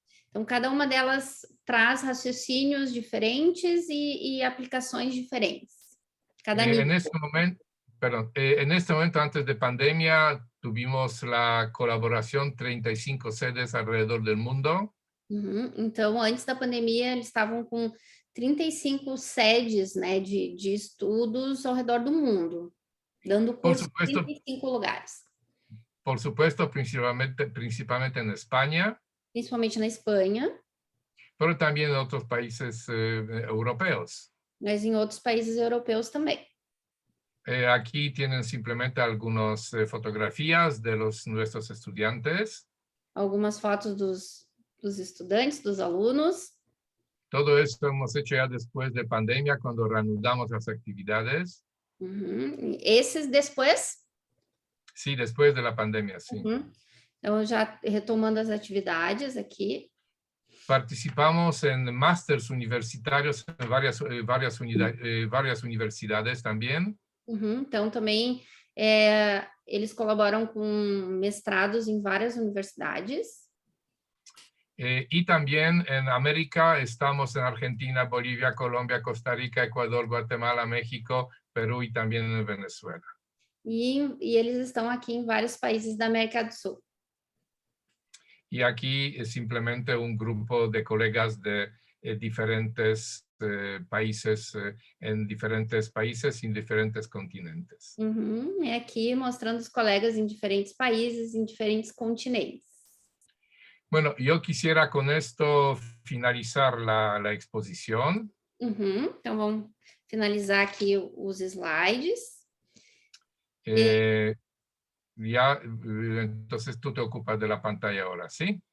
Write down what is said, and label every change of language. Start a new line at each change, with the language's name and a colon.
Portuguese: Então, cada uma delas traz raciocínios diferentes e aplicações diferentes.
Spanish: En este momento, antes de pandemia, tuvimos la colaboración 35 sedes alrededor del mundo. Uhum.
Portuguese: Então, antes da pandemia, eles estavam com 35 sedes, de estudos ao redor do mundo, dando curso em 35 lugares.
Spanish: Por supuesto, principalmente en España.
Portuguese: Principalmente na Espanha.
Spanish: Pero también en otros países europeos.
Portuguese: Mas em outros países europeus também.
Spanish: Aquí tienen simplemente algunas fotografías de nuestros estudiantes.
Portuguese: Algumas fotos dos estudantes, dos alunos.
Spanish: Todo esto hemos hecho ya después de pandemia, cuando reanudamos las actividades.
Portuguese: Uhum. Esses depois?
Spanish: Sí, después de la pandemia, sí. Uhum.
Portuguese: Então, já retomando as atividades aqui.
Spanish: Participamos en másters universitarios en varias universidades también. Uhum.
Portuguese: Então, também eles colaboram com mestrados em várias universidades.
Spanish: Y también en América estamos en Argentina, Bolivia, Colombia, Costa Rica, Ecuador, Guatemala, México, Perú y también en Venezuela.
Portuguese: E eles estão aqui em vários países da América do Sul.
Spanish: Y aquí es simplemente un grupo de colegas de diferentes países, en diferentes países y en diferentes continentes. Uhum.
Portuguese: É aqui mostrando os colegas em diferentes países, em diferentes continentes.
Spanish: Bueno, yo quisiera con esto finalizar la exposición. Uhum.
Portuguese: Então, vamos finalizar aqui os slides.
Spanish: Entonces tú te ocupas de la pantalla ahora, ¿sí?